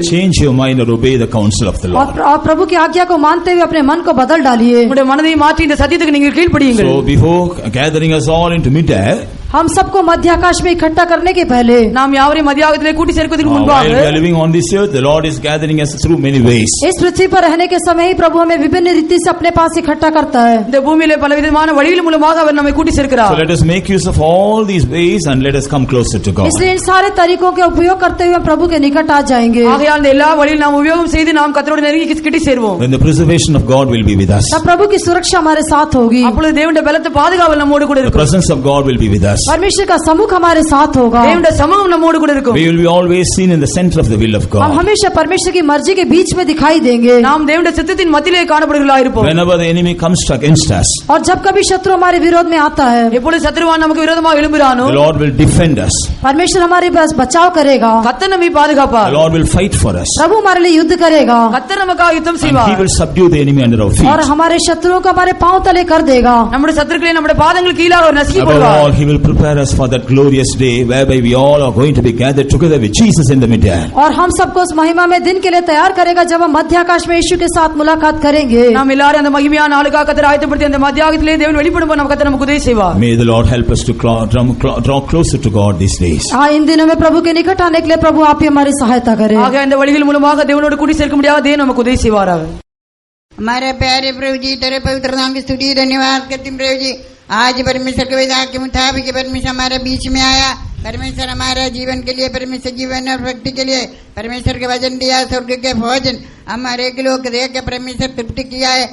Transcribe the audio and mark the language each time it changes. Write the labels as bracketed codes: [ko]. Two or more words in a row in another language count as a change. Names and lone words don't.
[en] Change your mind or obey the counsel of the Lord. [hi] और प्रभु की आज्ञा को मानते हुए अपने मन को बदल डालिए। [ta] உங்களுடைய மனதை மாற்றி இந்த சத்தியத்துக்கு நீங்கள் கீழ்ப்படியுங்கள். [en] So before gathering us all into mid-air, [hi] हम सबको मध्य आकाश में इकट्ठा करने के पहले, [ta] நாம் யாவரையும் மத்தியாகத்திலே கூட்டி சேர்ப்பதற்கு [en] while [ta] முன்பாக, [en] we are living on this earth, the Lord is gathering us through many ways. [hi] इस पृथ्वी पर रहने के समय ही प्रभु हमें विभिन्न रीति से अपने पास इकट्ठा करता है। [ta] இந்த பூமியிலே பலவிதமான வழிகள் மூலமாக அவர் நம்மை கூட்டி [en] So [ta] சேர்க்கிறார். [en] let us make use of all these ways and let us come closer to God. [hi] इसलिए इन सारे तरीकों के उपयोग करते हुए हम प्रभु के निकट आ जाएंगे। [ta] ஆகையால் இந்த எல்லா வழியில் நாம் உபயோகம் செய்து நாம் கர்த்தரோடு நெருங்கி கிட்டி சேர்வோம். [en] Then the preservation of God will be with us. [hi] तब प्रभु की सुरक्षा हमारे साथ होगी। [ta] அப்பொழுது தேவனுடைய பலத்த பாதுகாவல் நம்மோடு கூட [en] The [ta] இருக்கும். [en] presence of God will be with us. [hi] परमेश्वर का सम्मुख हमारे साथ होगा। [ta] தேவனுடைய சமூகம் நம்மோடு கூட இருக்கும். [en] We will be always seen in the center of the will of [hi] हम [en] God. [hi] हमेशा परमेश्वर की मर्जी के बीच में दिखाई देंगे। [ta] நாம் தேவனுடைய சித்தத்தின் மத்தியிலே காணப்படுகிறவர்களாக இருப்போம். [en] Whenever the enemy comes against us, [hi] और जब कभी शत्रु हमारे विरोध में आता है, [ta] எப்பொழுது சத்துருவான் நமக்கு விரோதமாக எழும்புகிறானோ, [en] the Lord will defend us. [hi] परमेश्वर हमारे पास बचाव करेगा। [ta] கர்த்தர் நம்மை பாதுகாப்பார். [en] The Lord will fight for us. [hi] प्रभु हमारे लिए युद्ध करेगा [ta] கர்த்தர் நமக்காக யுத்தம் [en] And He [ta] செய்வார். [en] will subdue the enemy under our [hi] और [en] feet. [hi] हमारे शत्रुओं को हमारे पांव तले कर देगा। [ta] நம்முடைய சத்துருக்களை நம்முடைய பாதங்கள் கீழாக அவர் நசுக்கி [en] Above [ta] போடுவார். [en] all, He will prepare us for that glorious day whereby we all are going to be gathered together with Jesus in the mid-air. [hi] और हम सबको उस महिमा में दिन के लिए तैयार करेगा जब हम मध्य आकाश में यीशु के साथ मुलाकात करेंगे। [ta] நாம் எல்லாரும் அந்த மகிமையான நாளுக்காக கர்த்தர் ஆயத்தப்படுத்தி அந்த மத்தியாகத்திலே தேவன் வெளிப்படும்போது நம்ம கர்த்தர் நமக்கு உதவி செய்வார். [en] May the Lord help us to draw closer to God these days. [hi] हाँ, इन दिनों में प्रभु के निकट आने के लिए प्रभु आप ही हमारी सहायता करें। [ta] ஆக இந்த வழிகள் மூலமாக தேவனோடு கூடி சேர்க்க முடியாத தேவன் நமக்கு உதவி செய்வாராக. [hi] हमारे प्यारे प्रभु जी, तेरे पवित्र नाम की स्तुति धन्यवाद करती हूँ प्रभु जी। आज परमेश्वर के विधान के मुताबिक परमेश्वर हमारे बीच में आया। परमेश्वर हमारे जीवन के लिए, परमेश्वर जीवन और भक्ति के लिए परमेश्वर के वचन दिया, स्वर्ग के भोजन हमारे एक लोग देख के परमेश्वर तृप्ति किया है।